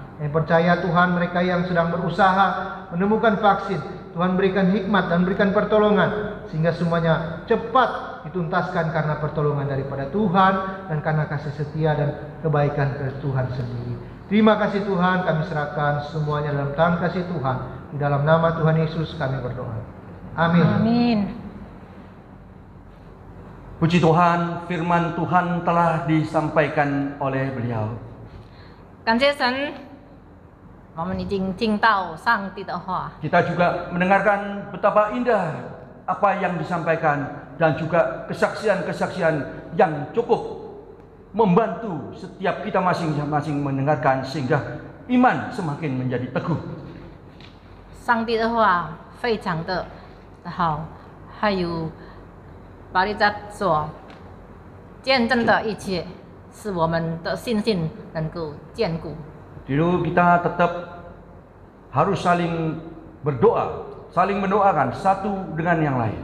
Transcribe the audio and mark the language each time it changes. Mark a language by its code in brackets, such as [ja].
[id] Yang percaya Tuhan, mereka yang sedang berusaha menemukan vaksin, Tuhan berikan hikmat dan berikan pertolongan, sehingga semuanya cepat dituntaskan karena pertolongan daripada Tuhan dan karena kasih setia dan kebaikan ke Tuhan sendiri. Terima kasih Tuhan, kami serahkan semuanya dalam tangan kasih Tuhan. Di dalam nama Tuhan Yesus kami berdoa. Amin. Amin. Puji Tuhan, firman Tuhan telah disampaikan oleh beliau. [zh] 感谢神，我们已经听到上帝的话。 [id] Kita juga mendengarkan betapa indah apa yang disampaikan dan juga kesaksian-kesaksian yang cukup membantu setiap kita masing-masing mendengarkan sehingga iman semakin menjadi teguh. [zh] 上帝的话非常的好，还有巴利扎所见证的一切，使我们的信心能够坚固。 [id] Dulu kita tetap harus saling berdoa, saling mendoakan satu dengan yang lain.